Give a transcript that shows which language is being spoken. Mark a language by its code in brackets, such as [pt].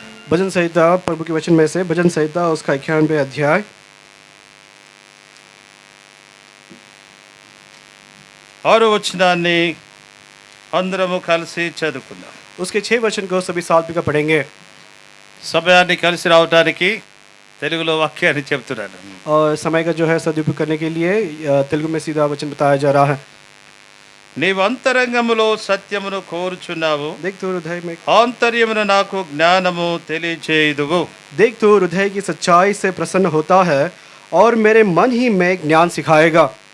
[hi] भजन संहिता प्रभु के वचन में से भजन संहिता उसका 91 अध्याय। [te] ఆరో వచనాన్ని అందరము కలిసి చదువుకుందాం. [hi] उसके 6 वचन को सभी साथ मिलकर पढ़ेंगे। [te] సమయాన్ని కలిసి రావడానికి తెలుగులో వాక్యాన్ని చెప్తున్నాను. [hi] और समय का जो है सदुपयोग करने के लिए तेलुगु में सीधा वचन बताया जा रहा है। [te] నీవు అంతరంగములో సత్యమును కోరుచున్నావు, [hi] देख तो हृदय में [te] ఆంతర్యమున నాకు జ్ఞానము తెలియచేయుదువు. [hi] देख तो हृदय की सच्चाई से प्रसन्न होता है और मेरे मन ही में ज्ञान सिखाएगा।